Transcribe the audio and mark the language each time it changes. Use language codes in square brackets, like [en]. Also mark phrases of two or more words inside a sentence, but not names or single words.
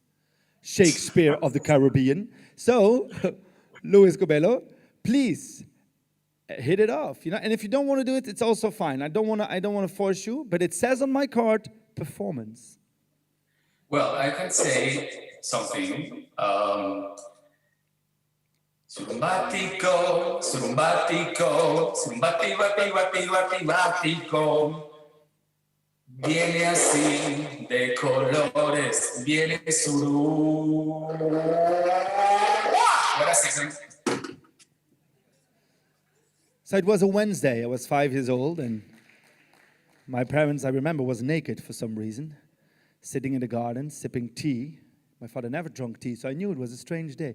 [en] Shakespeare of the Caribbean. So, Luis Cobello, please hit it off. You know, and if you don't want to do it, it's also fine. I don't want to force you, but it says on my card, performance. Well, I can say something. [es] Surumbático, surumbático, surumbati, bati, bati, bati, bático. Viene así de colores, viene surú. [en] What a season. So it was a Wednesday. I was 5 years old, and my parents, I remember, was naked for some reason, sitting in the garden, sipping tea. My father never drank tea, so I knew it was a strange day.